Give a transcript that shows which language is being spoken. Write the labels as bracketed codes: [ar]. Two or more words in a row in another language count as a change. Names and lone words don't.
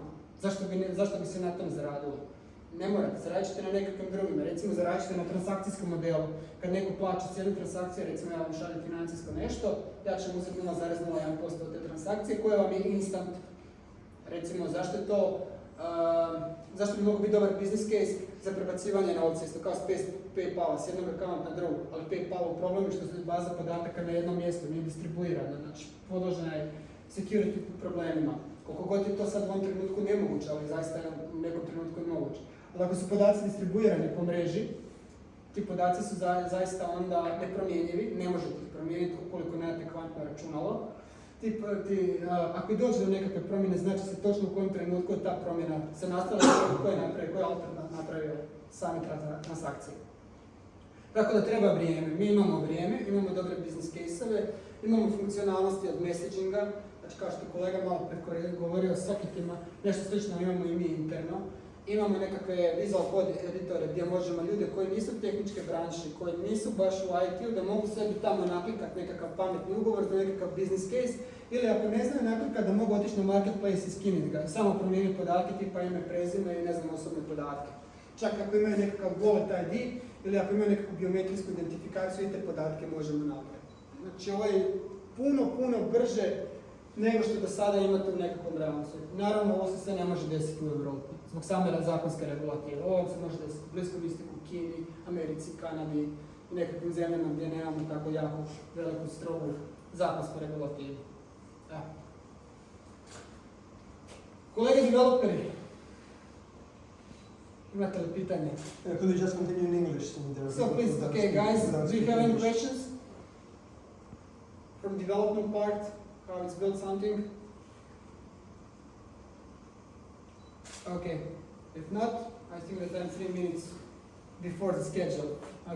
[hr] Zašto bi se na tom zaradilo? Ne morate, zaradit ćete na nekakvim drugima. Recimo zaradit ćete na transakcijskom modelu. Kad neko plaća cijelu transakciju, recimo ja vam šaljem financijsko nešto, ja ću uzeti 0,01% od te transakcije koja vam je instant. Recimo zašto bi mogao biti dobar [en] business case [hr] za prebacivanje novca, isto kao s PayPala, s jednog account na drugog, ali PayPal u problemu što se baza podataka na jednom mjestu, nije distribuirana, znači podložena je security problemima. Koliko god je to sad u ovom trenutku nemoguće, ali zaista je u nekom trenutku moguće. Ali ako su podaci distribuirani po mreži, ti podaci su zaista onda nepromjenjivi, ne možete ih promijeniti ukoliko nemate kvantno računalo. Ako i dođe do nekakve promjene, znači se točno u kojem trenutku je ta promjena se nastavila, ko je autor napravio same transakcije. Tako da treba vrijeme. Mi imamo vrijeme, imamo dobre [en] business case-ove, [hr] imamo funkcionalnosti od messaginga, znači kao što je kolega malo preko govorio o socketima, nešto slično imamo i mi interno. Imamo nekakve [en] visual code editore [hr] gdje možemo ljude koji nisu tehničke branše, koji nisu baš u IT-u, da mogu sebi tamo naplikati nekakav pametni ugovor za nekakav [en] business case, [hr] ili ako ne znaju naplikati da mogu otići na marketplace i skiniti ga, samo promijeniti podatke tipa ime, prezime i ne znam osobne podatke. Čak ako imaju nekakav [en] wallet ID [hr] ili ako imaju nekakvu biometrijsku identifikaciju i te podatke možemo napraviti. Znači ovo je puno brže nego što do sada imate u nekakvom realnom svijetu. Naravno, ovo se sve ne može desiti u Europi, zbog same zakonske regulative. Ovo se može desiti u Bliskom istoku, Kini, Americi, Kanadi i nekakvim zemljama gdje nemamo tako jako veliku strogu zakonsku regulativu. Ja. Kolege developeri, imate li pitanje? [en] Could you just continue in English? So please, okay guys, do you have any questions? From development part, how it's built something? Okay, if not, I think that I'm 3 minutes before the schedule.